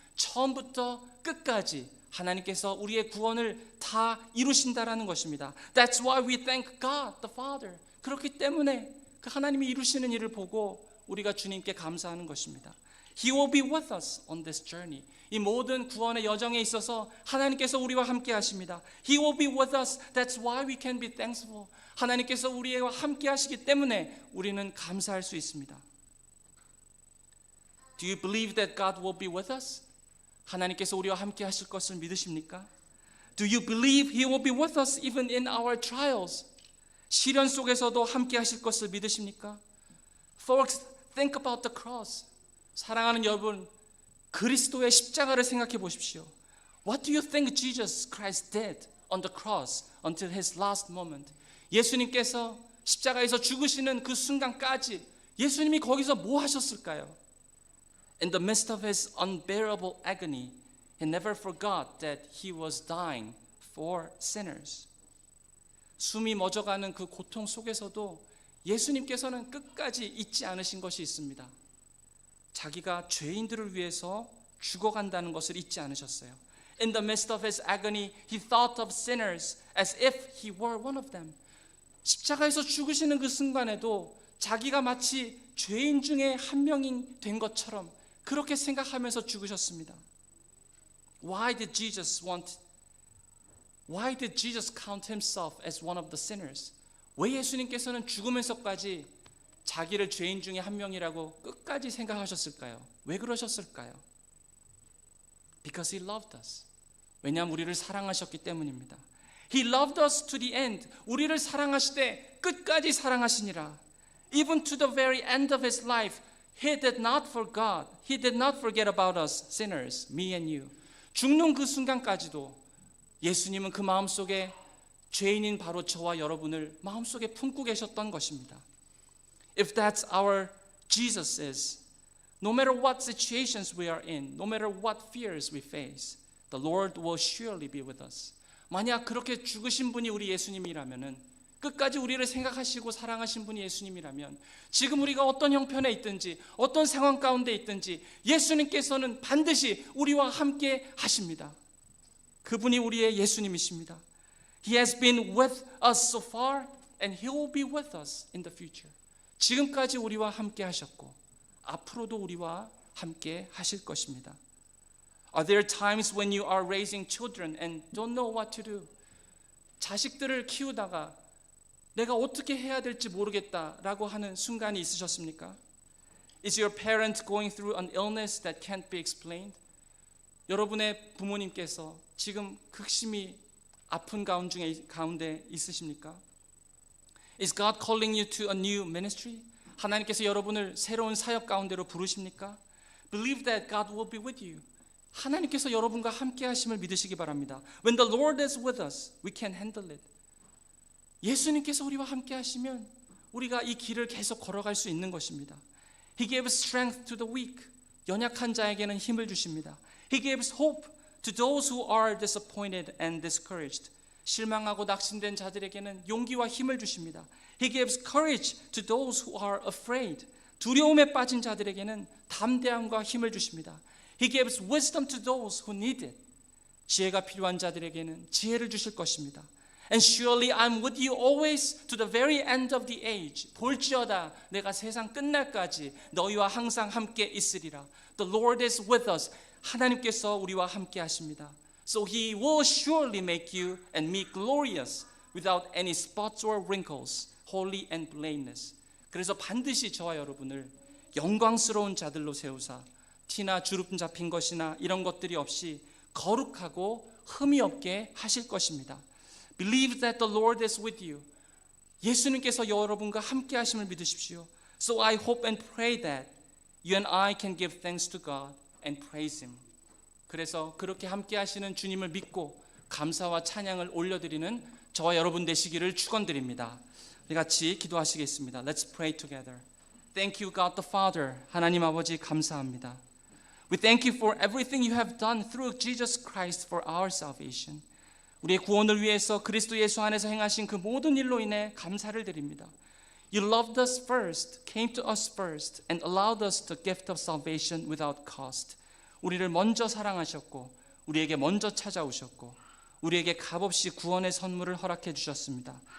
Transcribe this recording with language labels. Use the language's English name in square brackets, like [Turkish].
[Korean] 처음부터 끝까지 하나님께서 우리의 구원을 다 이루신다라는 것입니다. [English] That's why we thank God the Father. [Korean] 그렇기 때문에 그 하나님이 이루시는 일을 보고 우리가 주님께 감사하는 것입니다. [English] He will be with us on this journey. [Korean] 이 모든 구원의 여정에 있어서 하나님께서 우리와 함께 하십니다. [English] He will be with us. That's why we can be thankful. [Korean] 하나님께서 우리와 함께 하시기 때문에 우리는 감사할 수 있습니다. [English] Do you believe that God will be with us? [Korean] 하나님께서 우리와 함께 하실 것을 믿으십니까? [English] Do you believe He will be with us even in our trials? [Korean] 시련 속에서도 함께 하실 것을 믿으십니까? [English] Folks, think about the cross. [Korean] 사랑하는 여러분, 그리스도의 십자가를 생각해 보십시오. [English] What do you think Jesus Christ did on the cross until His last moment? [Korean] 예수님께서 십자가에서 죽으시는 그 순간까지 예수님이 거기서 뭐 하셨을까요? [English] In the midst of His unbearable agony, He never forgot that He was dying for sinners. [Korean] 숨이 멎어가는 그 고통 속에서도 예수님께서는 끝까지 잊지 않으신 것이 있습니다. 자기가 죄인들을 위해서 죽어간다는 것을 잊지 않으셨어요. [English] In the midst of His agony, He thought of sinners as if He were one of them. [Korean] 십자가에서 죽으시는 그 순간에도 자기가 마치 죄인 중에 한 명이 된 것처럼 그렇게 생각하면서 죽으셨습니다. [English] Why did Jesus count Himself as one of the sinners? [Korean] 왜 예수님께서는 죽으면서까지 자기를 죄인 중에 한 명이라고 끝까지 생각하셨을까요? 왜 그러셨을까요? [English] Because He loved us. [Korean] 왜냐하면 우리를 사랑하셨기 때문입니다. [English] He loved us to the end. [Korean] 우리를 사랑하시되 끝까지 사랑하시니라. [English] Even to the very end of His life, He did not forget about us sinners, me and you. [Korean] 죽는 그 순간까지도 예수님은 그 마음속에 죄인인 바로 저와 여러분을 마음속에 품고 계셨던 것입니다. [English] If that's our Jesus is, no matter what situations we are in, no matter what fears we face, the Lord will surely be with us. [Korean] 만약 그렇게 죽으신 분이 우리 예수님이라면은 끝까지 우리를 생각하시고 사랑하신 분이 예수님이라면 지금 우리가 어떤 형편에 있든지 어떤 상황 가운데 있든지 예수님께서는 반드시 우리와 함께 하십니다. 그분이 우리의 예수님이십니다. [English] He has been with us so far and He will be with us in the future. [Korean] 지금까지 우리와 함께 하셨고 앞으로도 우리와 함께 하실 것입니다. [English] Are there times when you are raising children and don't know what to do? [Korean] 자식들을 키우다가 내가 어떻게 해야 될지 모르겠다라고 하는 순간이 있으셨습니까? [English] Is your parent going through an illness that can't be explained? [Korean] 여러분의 부모님께서 지금 극심히 아픈 가운데 있으십니까? [English] Is God calling you to a new ministry? [Korean] 하나님께서 여러분을 새로운 사역 가운데로 부르십니까? [English] Believe that God will be with you. [Korean] 하나님께서 여러분과 함께 하심을 믿으시기 바랍니다. [English] When the Lord is with us, we can handle it. [Korean] 예수님께서 우리와 함께 하시면 우리가 이 길을 계속 걸어갈 수 있는 것입니다. [English] He gives strength to the weak. [Korean] 연약한 자에게는 힘을 주십니다. [English] He gives hope to those who are disappointed and discouraged. [Korean] 실망하고 낙심된 자들에게는 용기와 힘을 주십니다. [English] He gives courage to those who are afraid. [Korean] 두려움에 빠진 자들에게는 담대함과 힘을 주십니다. [English] He gives wisdom to those who need it. [Korean] 지혜가 필요한 자들에게는 지혜를 주실 것입니다. [English] And surely I'm with you always to the very end of the age. [Korean] 볼지어다 내가 세상 끝날까지 너희와 항상 함께 있으리라. [English] The Lord is with us. [Korean] 하나님께서 우리와 함께 하십니다. [English] So He will surely make you and me glorious without any spots or wrinkles, holy and blameless. [Korean] 그래서 반드시 저와 여러분을 영광스러운 자들로 세우사 티나 주름 잡힌 것이나 이런 것들이 없이 거룩하고 흠이 없게 하실 것입니다. [English] Believe that the Lord is with you. [Korean] 예수님께서 여러분과 함께 하심을 믿으십시오. [English] So I hope and pray that you and I can give thanks to God and praise Him. [Korean] 그래서 그렇게 함께 하시는 주님을 믿고 감사와 찬양을 올려드리는 저와 여러분 되시기를 축원드립니다. 우리 같이 기도하시겠습니다. [English] Let's pray together. Thank you, God the Father. [Korean] 하나님 아버지 감사합니다. [English] We thank you for everything you have done through Jesus Christ for our salvation. [Korean] 우리의 구원을 위해서 그리스도 예수 안에서 행하신 그 모든 일로 인해 감사를 드립니다. [English] You loved us first, came to us first, and allowed us the gift of salvation without cost. [Korean] 우리를 먼저 사랑하셨고, 우리에게 먼저 찾아오셨고, 우리에게 값없이 구원의 선물을 허락해 주셨습니다.